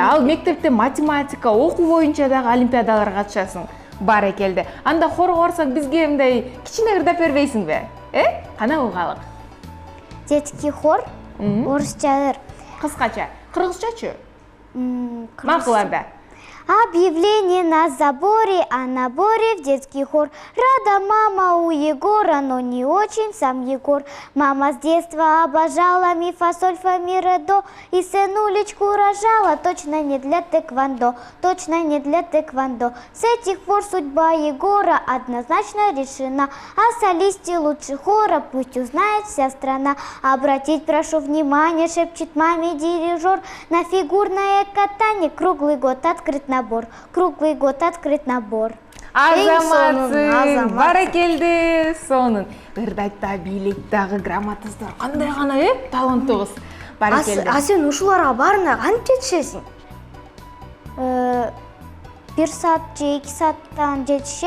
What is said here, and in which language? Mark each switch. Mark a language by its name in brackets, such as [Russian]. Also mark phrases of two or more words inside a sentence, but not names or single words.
[Kyrgyz] Ал мектепте математика окуу боюнча дагы олимпиадаларга катышасың. Баракелде. Анда хорго барсаң бизге мындай кичине ырдап бербейсиңби? Кана угалык. [Russian] Детский хор, орусча, [Kyrgyz] Кыскача. Кыргызчачы? Макуларда. [Russian] Объявление на заборе, а на боре в детский хор. Рада мама у Егора, но не очень сам Егор. Мама с детства обожала ми, фа, соль, фа, ми, ре, до. И сынулечку рожала, точно не для тэквондо, точно не для тэквондо. С этих пор судьба Егора однозначно решена. О солисте лучше хора пусть узнает вся страна. Обратить прошу внимание, шепчет маме дирижер. На фигурное катание круглый год открыт набор. Круглый год открыт набор. [Kyrgyz] Азаматсың, баракелде, сонун. Ырдайта, бийлейт дагы, грамотасыздар. Кандай гана, таланттугуз. Баракелде. Сен ушуларга баарына кантип жетишесиң? 1 саат же 2 сааттан жетишем.